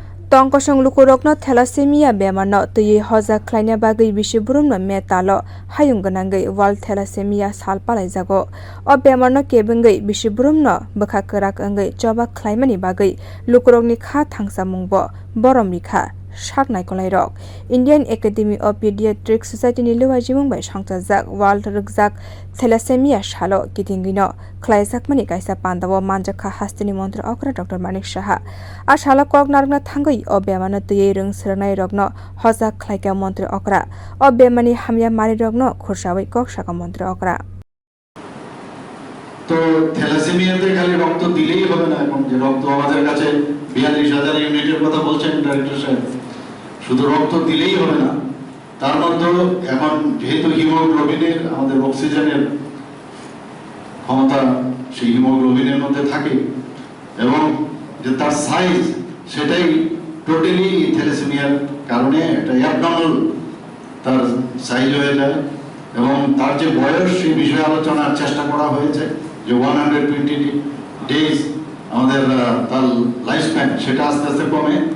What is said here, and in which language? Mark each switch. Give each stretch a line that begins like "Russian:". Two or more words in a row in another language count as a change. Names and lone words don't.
Kok Borok: tongkosong lukurokno thalassemia bemarno tui hoja khlaina bagui bisiburumno metalo hayung ganangui
English: world thalassemia
Kok Borok: sal palaijago o bemarno kebungui bisiburumno bokha kwrak angui choba khlaimani bagui lukurokni kha thangsamungbo borom rikha saknai kolairok Indian Academy of Pediatric Society ni luajimung bai sangtajak world rukjak thalassemia salo kitingino khwlaijak mani kaisa panda o manjak hasteni montri okra Dr. Manik Saha a salo kok narna thangui o bemano tui rung sranai rokno hoja khlaika montri okra o bemani hamya mari rokno khursawi kok saka montri okra
Bangla: তো থ্যালাসেমিয়াতে খালি রক্ত দিলেই হবে না এখন যে রক্ত আমাদের কাছে ৪২,০০০ ইউনিটের কথা বলছেন ডাইরেক্টর সাহেব শুধু রক্ত দিলেই হবে না তার মধ্যে এখন যেহেতু হিমোগ্লোবিনের আমাদের অক্সিজেনের ক্ষমতা সেই হিমোগ্লোবিনের মধ্যে থাকে এবং যে তার সাইজ সেটাই টোটালি থ্যালাসেমিয়ার কারণে একটা অ্যাবনর্মাল তার সাইজ হয়ে যায় এবং তার যে বয়স সেই বিষয়ে আলোচনার চেষ্টা করা হয়েছে যে 120 ডেজ আমাদের তার
English: life span
Bangla: সেটা আস্তে আস্তে কমে